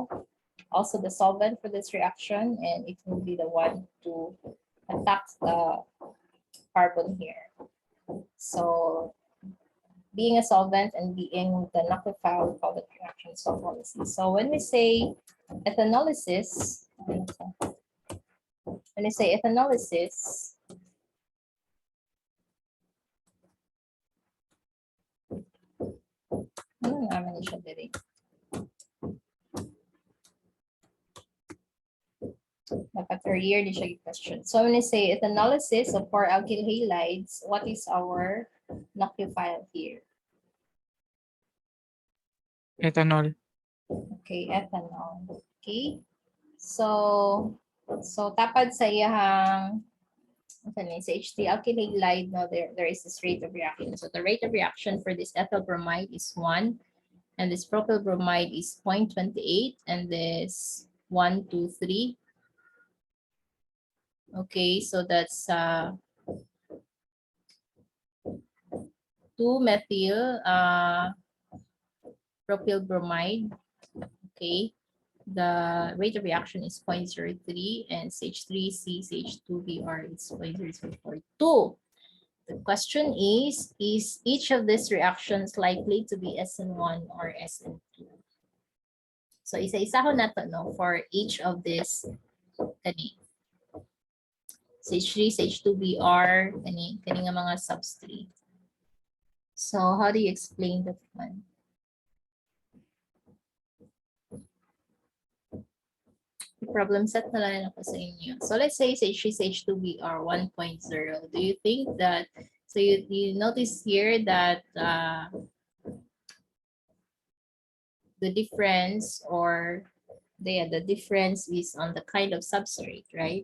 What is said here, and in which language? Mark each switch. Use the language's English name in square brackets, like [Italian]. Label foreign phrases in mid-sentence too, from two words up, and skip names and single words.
[English] Also the solvent for this reaction, and it will be the one to attack the carbon here. So being a solvent and being the nucleophile, we call the reaction solvolysis. So when we say ethanolysis, [Cebuano] ano naman siya diri? Dapat earlier di siya question. [English] So when we say ethanolysis of 4 alkyl halides, what is our nucleophile here? Ethanol. Okay, ethanol. Okay. So [Cebuano] tapad sa iyang sa [English] H3 alkyl halide, there is this rate of reaction. So the rate of reaction for this ethyl bromide is 1, and this propyl bromide is 0.28, and this 1, 2, 3. Okay, so that's 2-methyl propyl bromide. Okay, the rate of reaction is 0.03, and CH3C, CH2Br is 0.0042. The question is each of these reactions likely to be SN1 or SN2? [Cebuano] So isa-isa ho nato no [English] for each of this [Cebuano] kani. [English] CH3, CH2Br, [Cebuano] kani nga mga substrate. [English] So how do you explain that one? Problem set [Cebuano] na lang ako sa inyo. [English] So let's say CH3, CH2Br 1.0. Do you think that, so you notice here that the difference or the difference is on the kind of substrate, right?